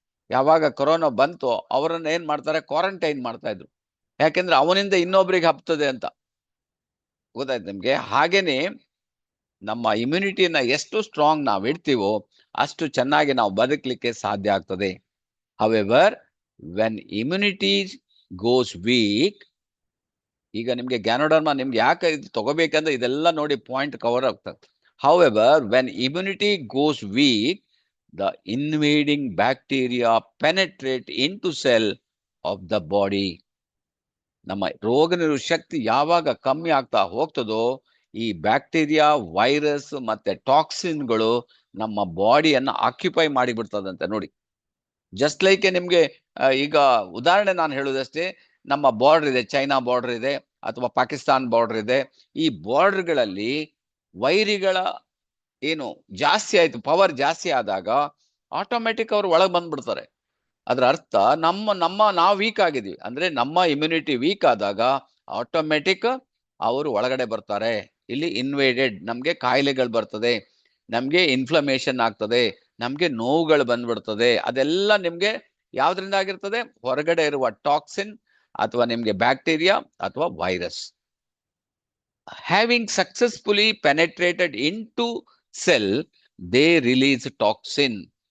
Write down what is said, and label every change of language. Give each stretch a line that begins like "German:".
Kannada: ಯಾವಾಗ ಕೊರೋನಾ ಬಂತು ಅವರನ್ನ ಏನ್ ಮಾಡ್ತಾರೆ? ಕ್ವಾರಂಟೈನ್ ಮಾಡ್ತಾ ಇದ್ರು. ಯಾಕೆಂದ್ರೆ ಅವನಿಂದ ಇನ್ನೊಬ್ರಿಗೆ ಹಬ್ತದೆ ಅಂತ. ಗೊತ್ತಾಯ್ತು ನಿಮ್ಗೆ? ಹಾಗೇನೆ ನಮ್ಮ ಇಮ್ಯುನಿಟಿನ ಎಷ್ಟು ಸ್ಟ್ರಾಂಗ್ ನಾವು ಇಡ್ತೀವೋ ಅಷ್ಟು ಚೆನ್ನಾಗಿ ನಾವು ಬದುಕಲಿಕ್ಕೆ ಸಾಧ್ಯ ಆಗ್ತದೆ.
English: however, when immunity goes weak,
Kannada: ಈಗ ನಿಮ್ಗೆ ಗ್ಯಾನೋಡರ್ಮಾ ನಿಮ್ಗೆ ಯಾಕೆ ಇದು ತಗೋಬೇಕಂದ್ರೆ ಇದೆಲ್ಲ ನೋಡಿ ಪಾಯಿಂಟ್ ಕವರ್ ಆಗ್ತದೆ.
English: However, when immunity goes weak, the invading bacteria penetrate into cell of the body.
Kannada: ನಮ್ಮ ರೋಗ ನಿರೋಧಕ ಶಕ್ತಿ ಯಾವಾಗ ಕಮ್ಮಿ ಆಗ್ತಾ ಹೋಗ್ತದೋ ಈ ಬ್ಯಾಕ್ಟೀರಿಯಾ, ವೈರಸ್ ಮತ್ತೆ ಟಾಕ್ಸಿನ್ಗಳು ನಮ್ಮ ಬಾಡಿಯನ್ನ ಆಕ್ಯುಪೈ ಮಾಡಿ ಬಿಡ್ತದಂತೆ ನೋಡಿ. ಜಸ್ಟ್ ಲೈಕ್ ನಿಮ್ಗೆ ಈಗ ಉದಾಹರಣೆ ನಾನು ಹೇಳುವುದಷ್ಟೇ, ನಮ್ಮ ಬಾರ್ಡರ್ ಇದೆ, ಚೈನಾ ಬಾರ್ಡರ್ ಇದೆ ಅಥವಾ ಪಾಕಿಸ್ತಾನ್ ಬಾರ್ಡರ್ ಇದೆ. ಈ ಬಾರ್ಡರ್ಗಳಲ್ಲಿ ವೈರಿಗಳ ಏನು ಜಾಸ್ತಿ ಆಯ್ತು, ಪವರ್ ಜಾಸ್ತಿ ಆದಾಗ ಆಟೋಮೆಟಿಕ್ ಅವ್ರು ಒಳಗೆ ಬಂದ್ಬಿಡ್ತಾರೆ. ಅದ್ರ ಅರ್ಥ ನಾವು ವೀಕ್ ಆಗಿದೀವಿ ಅಂದ್ರೆ ನಮ್ಮ ಇಮ್ಯುನಿಟಿ ವೀಕ್ ಆದಾಗ ಆಟೋಮೆಟಿಕ್ ಅವರು ಒಳಗಡೆ ಬರ್ತಾರೆ. ಇಲ್ಲಿ ಇನ್ವೇಡೆಡ್, ನಮ್ಗೆ ಕಾಯಿಲೆಗಳು ಬರ್ತದೆ, ನಮ್ಗೆ ಇನ್ಫ್ಲಮೇಷನ್ ಆಗ್ತದೆ, ನಮ್ಗೆ ನೋವುಗಳು ಬಂದ್ಬಿಡ್ತದೆ. ಅದೆಲ್ಲ ನಿಮ್ಗೆ ಯಾವ್ದ್ರಿಂದ ಆಗಿರ್ತದೆ? ಹೊರಗಡೆ ಇರುವ ಟಾಕ್ಸಿನ್ ಅಥವಾ ನಿಮ್ಗೆ ಬ್ಯಾಕ್ಟೀರಿಯಾ ಅಥವಾ virus.
English: Having successfully penetrated into cell, they release toxin.